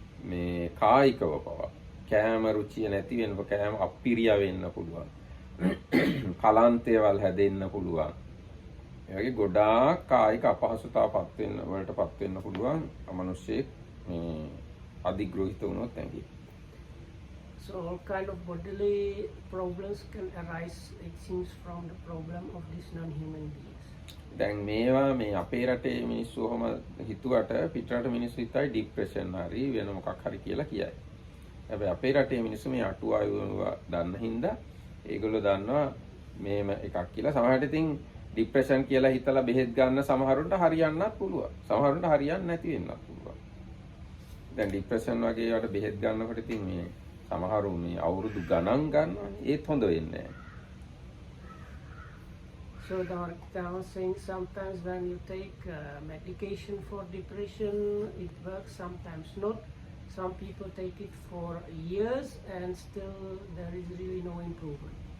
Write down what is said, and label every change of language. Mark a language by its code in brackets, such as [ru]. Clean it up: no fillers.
[si] මේ කායිකව පවා කෑම රුචිය නැති වෙන්න, කෑම අප්පිරිය වෙන්න පුළුවන්. කලාන්තයවල් හැදෙන්න පුළුවන්. ඒ වගේ ගොඩාක් කායික අපහසුතාවපත් වෙන්න වලටපත් වෙන්න පුළුවන් අමනුෂ්‍යෙක් මේ අධිග්‍රහිත වුණොත් ඇඟේ. So all kind of bodily problems can arise, it seems, from the problem of these non-human beings. දැන් මේවා මේ අපේ රටේ මිනිස්සු ඔහම හිතුවට පිටරට මිනිස්සු හිතයි ડિප්‍රෙෂන් හරි වෙන මොකක් හරි කියලා කියයි. හැබැයි අපේ රටේ මිනිස්සු මේ අටුවායුව දන්න හින්දා ඒගොල්ලෝ දන්නවා මේම එකක් කියලා. සමහරවිට ඉතින් ડિප්‍රෙෂන් කියලා හිතලා බෙහෙත් ගන්න සමහරුන්ට හරියන්නත් පුළුවන්. සමහරුන්ට හරියන්නේ නැති වෙන්නත් පුළුවන්. දැන් ડિප්‍රෙෂන් වගේ ඒවාට බෙහෙත් ගන්නකොට ඉතින් මේ සමහරු මේ අවුරුදු ගණන් ගන්නවානේ. ඒත් හොඳ වෙන්නේ නැහැ. [en] So they were saying sometimes when you take medication for depression, it works, sometimes not. Some people take it for years and still there is really no improvement.